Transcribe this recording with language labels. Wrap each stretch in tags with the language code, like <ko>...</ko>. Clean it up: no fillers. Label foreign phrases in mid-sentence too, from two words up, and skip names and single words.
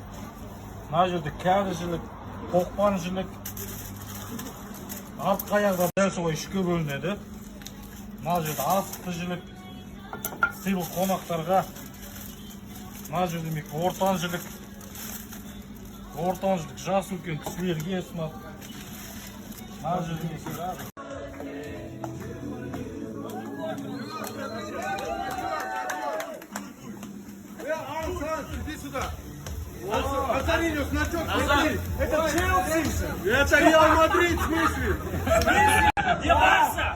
<kk>Мына жерде кәрі жілік, тоқпан жілік, артқы аяқта дәл солай үшке бөлінеді. Мына жерде асты жілік, сыйлық қонақтарға. Мына жерде демек ортан жілік, жас үлкен кісілерге ұсынады. Мына жерде</kk> <ru>Иди сюда. Катаринус, значок, смотри. Это Челси. Это Реал Мадрид, в смысле? Где Барса?</ru>